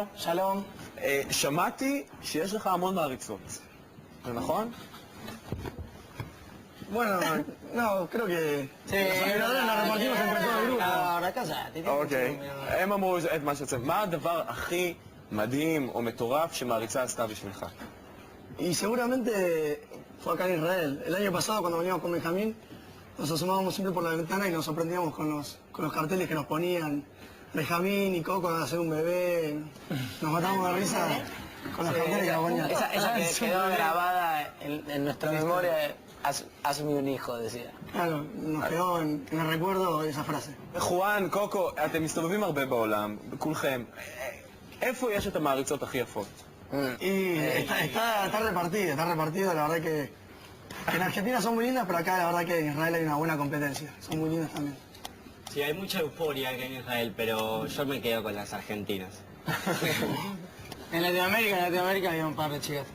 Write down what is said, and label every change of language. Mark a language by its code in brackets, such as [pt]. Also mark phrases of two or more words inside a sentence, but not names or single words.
[he] Shalom. שמעתי שיש לך המון מעריצות. זה נכון? [es] Bueno, no, creo que los admiradores la repartimos entre todo el grupo. Ahora callate. [he] אוקיי. הם אמרו את מה שצריך. מה הדבר הכי מדהים או מטורף שמעריצה עשתה בשבילך? [es] Y seguramente fue acá en Israel. El año pasado cuando veníamos con Benjamín, nos asomábamos siempre por la ventana y nos sorprendíamos con los carteles que nos ponían. Benjamín y Coco a hacer un bebé. Nos matamos de risa con los carteles que nos ponían. Esa que quedó grabada en nuestra memoria, hazme un hijo, decía. Claro, nos quedó en el recuerdo esa frase. [he] חואן, קוקו, אתם מסתובבים הרבה בעולם, כולכם. איפה יש את המעריצות הכי יפות? [es] Y está repartido, la verdad que en Argentina son muy lindas, pero acá la verdad que en Israel hay una buena competencia. Son muy lindas también. Sí, hay mucha euforia acá en Israel, pero yo me quedo con las argentinas. En Latinoamérica había un par de chicas.